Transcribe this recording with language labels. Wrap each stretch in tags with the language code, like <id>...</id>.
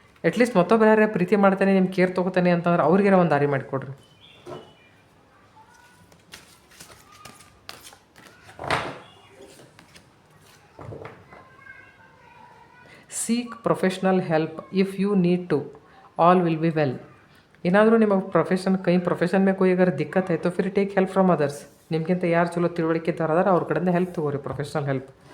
<kn>At least ಮತ್ತೊಬ್ಬರು ಯಾರೇ ಪ್ರೀತಿ ಮಾಡ್ತೇನೆ, ನಿಮ್ಮ ಕೇರ್ ತೊಗೋತೇನೆ ಅಂತಂದ್ರೆ ಅವ್ರಿಗಾರ ಒಂದು ದಾರಿ ಮಾಡಿಕೊಡ್ರಿ.</kn> <en>Seek professional help if you need to, all will be well.</en> <kn>ಏನಾದರೂ ನಿಮಗೆ ಪ್ರೊಫೆಷನ್ ಮೇಲೆ</kn> <hi>कोई अगर दिक्कत है तो फिर</hi> <en>Take help from others.</en> <kn>ನಿಮಗಿಂತ ಯಾರು ಚಲೋ ತಿಳುವಳಿಕೆ ಇದ್ದಾರ ಅವ್ರ ಕಡೆಯಿಂದ ಹೆಲ್ಪ್ ತೊಗೋರಿ, ಪ್ರೊಫೆಷ್ನಲ್ ಹೆಲ್ಪ್.</kn>